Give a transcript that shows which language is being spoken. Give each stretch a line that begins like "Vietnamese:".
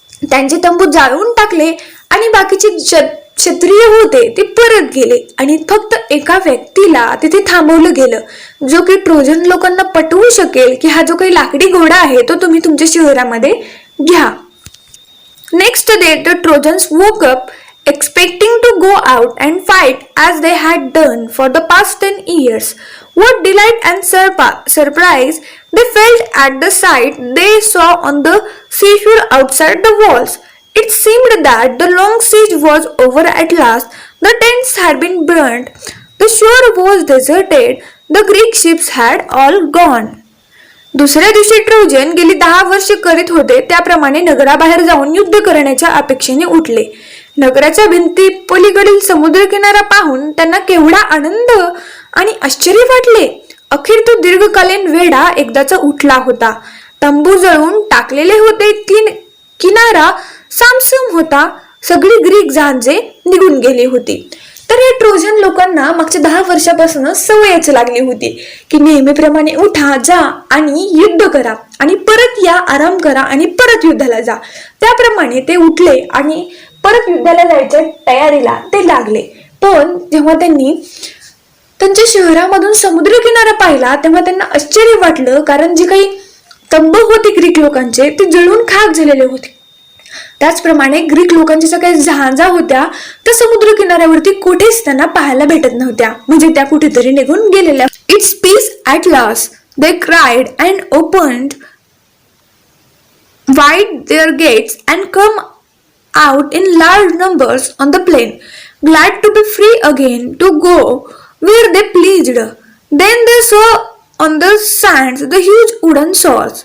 Marathi: त्यांचे तंबू जाळून टाकले आणि बाकीचे क्षत्रिय होते ते परत गेले आणि फक्त एका व्यक्तीला तिथे थांबवलं गेलं, जो की ट्रोजन लोकांना पटवू शकेल की हा जो काही लाकडी घोडा आहे तो तुम्ही तुमच्या शहरामध्ये घ्या.
English: Next day the Trojans woke up expecting to go out and fight as they had done for the past 10 years. What delight and surprise they felt at the sight they saw on the seashore outside the walls. It seemed that the long siege was over at last. The tents had been burnt. The shore was deserted. The Greek ships had all gone.
Marathi: दुसऱ्या दिवशी Trojan गेली 10 वर्ष करीत होते त्याप्रमाणे नगराबाहेर जाऊन युद्ध करण्याच्या अपेक्षेने उठले. नगराच्या भिंती पलीकडील समुद्र किनारा पाहून त्यांना केवढा आनंद आणि आश्चर्य वाटले. अखेर तो दीर्घकालीन वेढा एकदाचा उठला होता. तंबू जळून टाकलेले होते. किनारा सामसूम होता. सगळी ग्रीक जहाजे निघून गेली होती. तर हे ट्रोजन लोकांना मागच्या 10 वर्षापासून सवयच लागली होती की नेहमीप्रमाणे उठा, जा आणि युद्ध करा आणि परत या, आराम करा आणि परत युद्धाला जा. त्याप्रमाणे ते उठले आणि परत युद्धाला जायच्या तयारीला ते लागले. पण जेव्हा त्यांनी त्यांच्या शहरामधून समुद्र किनारा पाहिला तेव्हा त्यांना आश्चर्य वाटलं, कारण जे काही तंबू होते ग्रीक लोकांचे ते जळून खाक झालेले होते. त्याचप्रमाणे ग्रीक लोकांच्या ज्या काही जहाजा होत्या त्या समुद्र किनाऱ्यावरती कुठेच त्यांना पाहायला भेटत नव्हत्या, म्हणजे त्या कुठेतरी निघून गेलेल्या.
English: It's peace at last they cried and opened wide their gates and come out in large numbers on the plain, glad to be free again to go where they pleased. Then they saw on the sands the huge wooden swords.